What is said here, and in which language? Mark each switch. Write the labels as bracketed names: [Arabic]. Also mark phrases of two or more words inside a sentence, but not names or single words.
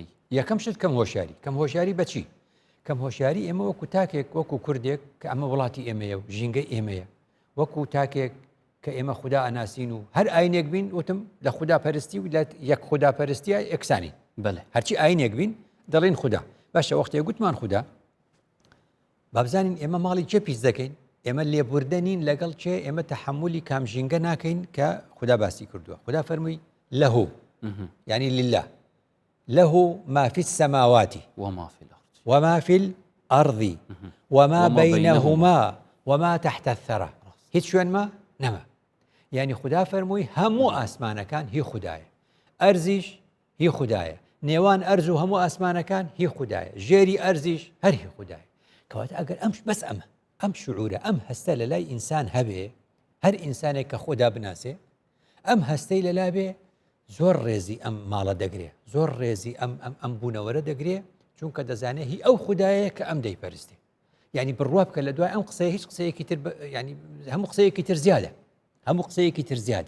[Central Kurdish] یەکەم شت کەم هۆشیاری بەچی کەم هۆشیاری ئێمە وەکو تاکێک وەکو کوردێک کە ئەمە وڵاتی ئێمەیە و ژینگەی ئێمەیە وەکو تاکێک کە ئێمە خوددا ئەناسین و هەر ئاینێک بین وتم لە خوددا پەرستی و لە یەک خوددا پەرستیە یەکسانی بەێ هەرچی ئاینێک بین دەڵێن خوددا باشە وەختێک گوتمان خوددا بابزانین ئێمە ماڵی چێ پیس دەکەین ئێمە لێبوردە نین لەگەڵ چێ ئێمە تەحملی کام ژینگە ناکەین کە خوددا باسی کردووە خوددا فەرمووی لەهو یعنی [Arabic] لله له ما في السماوات وما في الأرض وما بينهما وما تحت الثرى [Central Kurdish] هیچ شوێن ما نەما یعنی خوددا فەرمووی هەموو ئاسمانەکان هی خوددایە ئەرزیش هی خوددایە نێوان ئەرز و هەموو ئاسمانەکان هی خوددایە ژێری ئەرزیش هەر هی خوددایە کەواتە ئەگەر ئەمش بەس ئەم شعورە ئەم هەستە لە لای ئینسان هەبێ هەر ئینسانێک کە خوددا بناسێ ئەم هەستەی لەلا بێ زۆر ڕێزی ئەم ماڵە دەگرێ زۆر ڕێزی ئەم بوونەوەرە دەگرێ چونکە دەزانێت هی ئەو خوددایە کە ئەم دەیپەرستی یعنی بڕوا بکە لە دوای ئەم قسەیە هیچ قسەیەکی تر ینی هەموو قسەیەکی تر زیادە هەموو قسەیەکی تر زیادە